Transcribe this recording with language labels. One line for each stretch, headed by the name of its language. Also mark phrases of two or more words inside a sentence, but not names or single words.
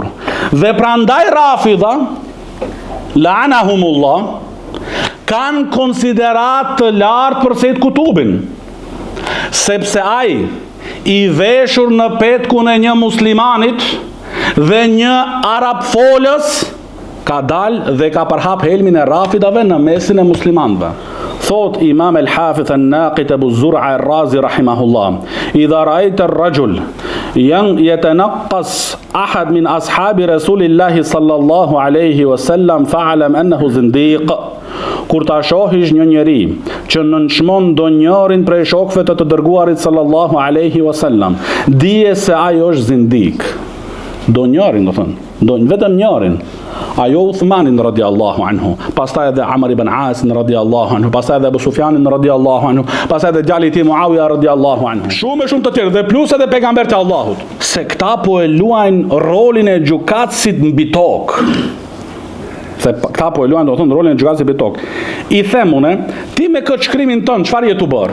Albanian: Dhe prandaj Rafidha, la'anahumullah, kanë konsiderat të lartë për Sejt Kutubin, sepse ai i veshur në petkun e një muslimanit dhe një arab folës ka dal dhe ka përhap helmin e Rafidave në mesin e muslimanëve.
Arabic: Thot Imam el-Hafidh an-Naqid Abu Zur'a ar-Razi رحمه الله إذا رأيت الرجل يتنقص أحد من أصحاب رسول الله صلى الله عليه وسلم فاعلم أنه زنديق.
Albanian: kur ta shohish një njeri që nënçmon ndonjërin prej shokëve të dërguarit
Arabic: صلى الله عليه وسلم,
Albanian: dije se ai është zindik. Ndonjërin, do thënë, vetëm njërin. Ajo Uthmanin
Arabic: رضي الله عنه,
Albanian: pastaj edhe Amr ibn Asin
Arabic: رضي الله عنه,
Albanian: pastaj edhe Abu Sufjanin
Arabic: رضي الله عنه,
Albanian: pastaj edhe djali i tij Muawiya
Arabic: رضي الله عنه.
Albanian: Shumë të tjerë dhe plus edhe pejgamberët e Allahut. Se këta po e luajnë rolin e gjykatësit mbi tokë. Se këta po e luajnë, do të thonë, rolin e gjykatësit mbi tokë. I them unë, ti me këtë shkrimin tënd çfarë je tu bër?